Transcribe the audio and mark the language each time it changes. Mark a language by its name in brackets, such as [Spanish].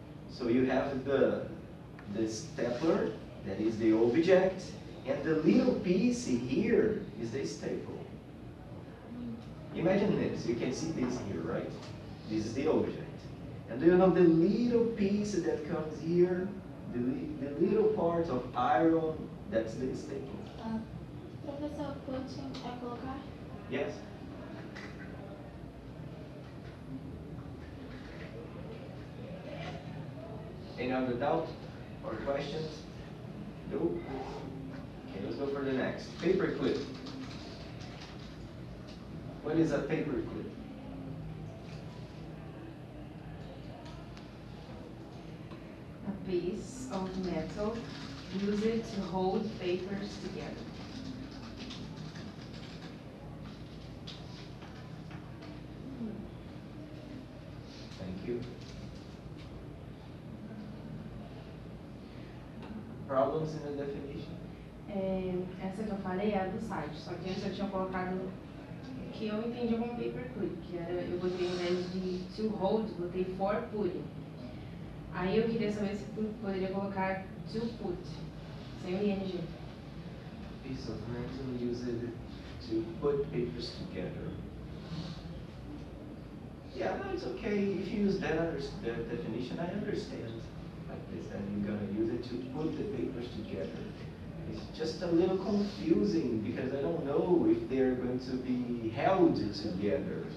[English] So you have the stapler, that is the object, and the little piece here is the staple. Imagine this, you can see this here, right? This is the object. And do you know the little piece that comes here? The little part of iron, that's the staple. [Portuguese] Professor, putting é colocar? [English] Yes? Any other doubt or questions? No? Okay, let's go for the next. Paper clip. What is a paper clip? A piece of metal used to hold papers together. Thank you. Problems in the definition? [Portuguese] Essa que eu falei é a do site, só que antes eu tinha colocado que eu entendi como paperclip, que era, eu botei ao invés de to hold, botei for putting. Aí eu queria saber se poderia colocar to put, sem o ing. [English] Piece of metal used to put papers together. Yeah, no, it's okay. If you use that definition, I understand. Like this, and you're gonna use it to put the papers together. It's just a little confusing because I don't know if they're going to be held together.